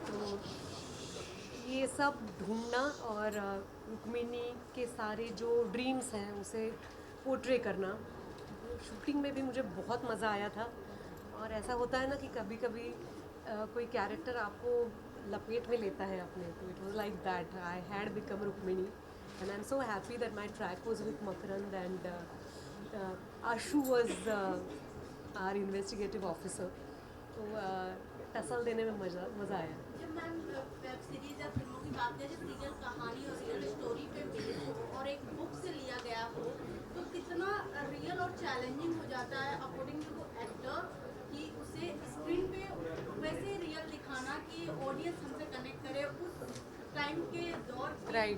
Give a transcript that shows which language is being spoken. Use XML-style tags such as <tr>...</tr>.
<hi>तो ये सब ढूंढना और रुक्मिनी के सारे जो ड्रीम्स हैं उसे पोर्ट्रे करना, शूटिंग में भी मुझे बहुत मज़ा आया था. और ऐसा होता है ना कि कभी कभी कोई कैरेक्टर आपको लपेट में लेता है अपने.</hi> <en>तो it was like that. I had become Rukmini and I'm so happy that my track was with Makarand and Ashu was our investigative officer.</en> <hi>तो टसल देने में मज़ा आया. जब मैम वेब सीरीज या फिल्मों की बात करें, जब रियल कहानी और रियल स्टोरी पे बेस्ड हो और एक बुक से लिया गया हो, तो कितना रियल और चैलेंजिंग हो जाता है अकॉर्डिंग टू एक्टर कि उसे स्क्रीन पे वैसे रियल दिखाना कि ऑडियंस हमसे कनेक्ट करे उस टाइम के दौर पे.</hi>